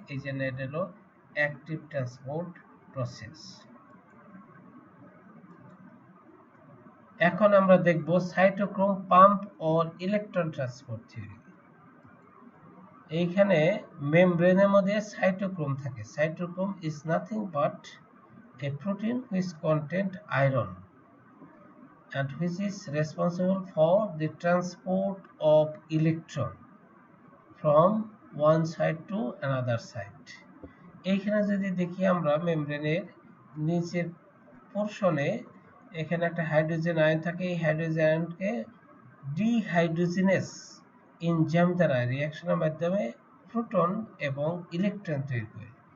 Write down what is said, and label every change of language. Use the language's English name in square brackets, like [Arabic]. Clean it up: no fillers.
[Bangla] এই জন্য এটা হলো অ্যাক্টিভ ট্রান্সপোর্ট প্রসেস। এখন আমরা দেখব cytochrome pump or electron transport theory. এইখানে মেমব্রেনের মধ্যে সাইটোক্রোম থাকে। [English] Cytochrome is nothing but a protein which contains iron and which is responsible for the transport of electron from one side to another side. [Bangla] এইখানে যদি দেখি আমরা মেমব্রেনের নিচের পোরশনে এখানে একটা হাইড্রোজেন আয়ন থাকে। এই হাইড্রোজেন আয়নকে ডিহাইড্রোজেনেস এনজাইম দ্বারা রিঅ্যাকশনের মাধ্যমে প্রোটন এবং ইলেকট্রন তৈরি করে।